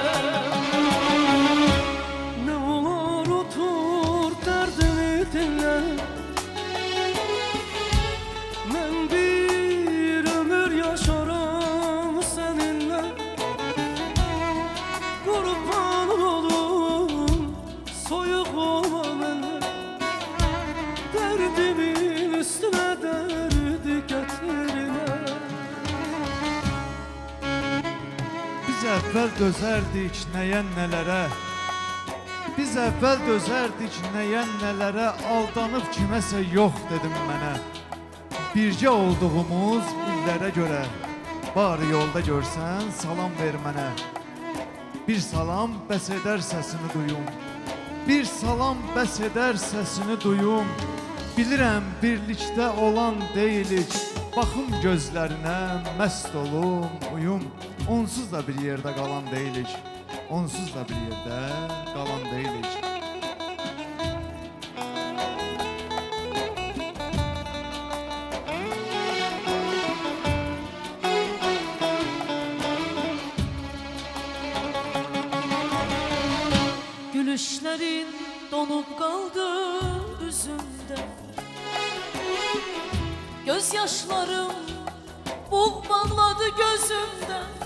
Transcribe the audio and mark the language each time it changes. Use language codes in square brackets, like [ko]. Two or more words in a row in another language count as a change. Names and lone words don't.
[tr] Ne olur otur derdini dinle, ben bir ömür yaşarım seninle. Kurban olum soyuk olma benden, derdimin üstüne derdi getirme. [az] Biz əvvəl dözərdik nəyən nələrə, biz əvvəl dözərdik nəyən nələrə, aldanıb kiməsə yox dedim mənə. Bircə olduğumuz illərə görə, bari yolda görsən salam ver mənə. Bir salam bəs edər səsini duyum, bir salam bəs edər səsini duyum. Bilirəm birlikdə olan deyilik, baxım gözlərinə məst olum, uyum. Onsuz da bir yerdə qalan deyilik, onsuz da bir yerdə qalan deyilik. [tr] Gülüşlerin donup kaldı yüzümde, gözyaşlarım buğ bağladı gözümde.